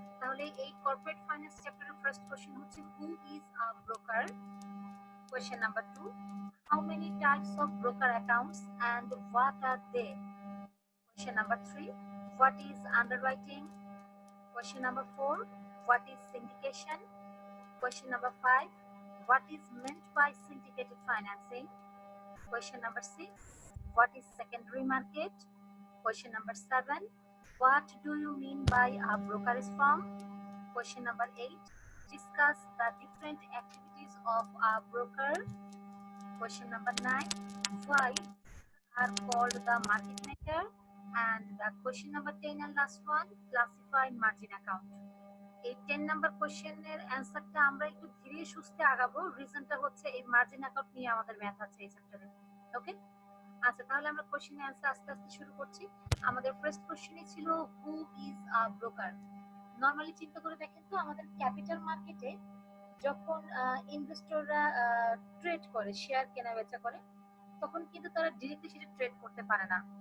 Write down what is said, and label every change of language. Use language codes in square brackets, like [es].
[en] তাহলে এই corporate finance চ্যাপ্টারের ফার্স্ট কোশ্চেন হচ্ছে who is a broker. Question number 2, how many types of broker accounts and what are they. Question number 3, what is underwriting. Question number 4, what is syndication. Question number 5, what is meant by syndicated financing? Question number 6, what is secondary market? Question number 7, what do you mean by a brokerage firm? Question number 8, discuss the different activities of a broker. Question number 9, why are called the market maker? And the question number 10 and last one, classify margin account. [bn] এই 10 number কোশ্চেনের অ্যানসারটা আমরা একটু ধীরে সুস্থে আগাবো। রিজনটা হচ্ছে এই margin account নিয়ে আমাদের ম্যাথ আছে এই চ্যাপ্টারে। ওকে, আচ্ছা, তাহলে আমরা কোশ্চেনের অ্যানসার আস্তে আস্তে শুরু করছি। আমাদের ফার্স্ট কোশ্চেনই ছিল [en] Who is a broker. [bn] Normally চিন্তা করে দেখেন তো, আমাদের ক্যাপিটাল মার্কেটে যখন ইনভেস্টররা ট্রেড করে, শেয়ার কেনা বেচা করে, তখন কিন্তু তারা ডিরেক্টলি সেটা ট্রেড করতে পারে না।